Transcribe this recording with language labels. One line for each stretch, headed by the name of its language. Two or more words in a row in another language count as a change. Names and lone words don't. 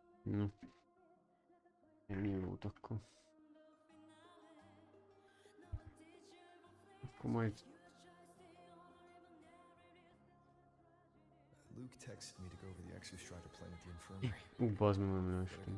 English: No.
Hungarian: Ennyi volt akkor. Akkor majd...
English: Luke texted me to go over the Exostrider plan at the infirmary.
Hungarian: Bazd meg, nem
English: Better
Hungarian: leestem.